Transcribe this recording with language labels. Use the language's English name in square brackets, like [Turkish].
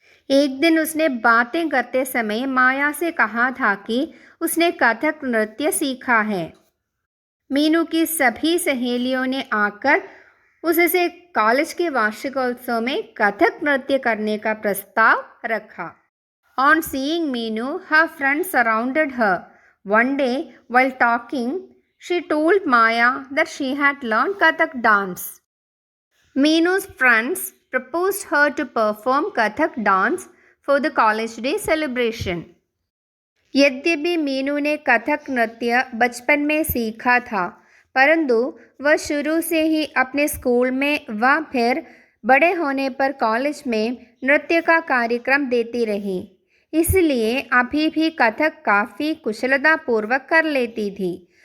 [Hindi] एक दिन उसने बातें करते समय माया से कहा था कि उसने कथक नृत्य सीखा है। मीनू की सभी सहेलियों ने आकर उससे कॉलेज के वार्षिकोत्सव में कथक नृत्य करने का प्रस्ताव रखा। [English] On seeing Meenu, her friends surrounded her. One day, while talking, she told Maya that she had learned Kathak dance. Meenu's friends proposed her to perform Kathak dance for the college day celebration. [Hindi] यद्यपि मीनू ने कथक नृत्य बचपन में सीखा था, परंतु वह शुरू से ही अपने स्कूल में व फिर बड़े होने पर कॉलेज में नृत्य का कार्यक्रम देती रही, इसलिए अभी भी कथक काफ़ी कुशलतापूर्वक कर लेती थी।